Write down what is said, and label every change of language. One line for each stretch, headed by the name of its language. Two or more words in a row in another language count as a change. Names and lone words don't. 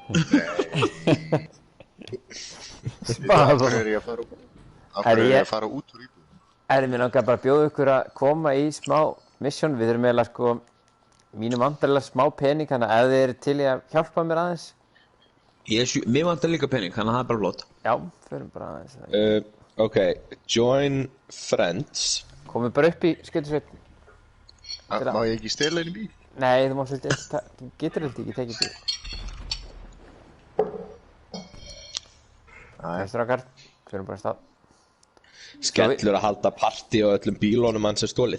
Icelandic: Af hverju er ég að fara út úr íbúðum? Mér langar bara að bjóða ykkur að koma í smá mission. Við þurfum eiginlega, sko, Mínum vantarlega smá pening, þannig að ef þið eru til í að hjálpa mér aðeins. Mér vantar líka pening, þannig að það er bara flott. Já, förum bara aðeins.
English: Ok, join friends.
Icelandic: Komum bara upp í skyttusveit. Má ég ekki stela einu bíl? Nei, þú mást ekki, þú getur ekki tekið bíl. Strákar, förum bara af stað. Skellur að halda partí á öllum bílónum hans stólið.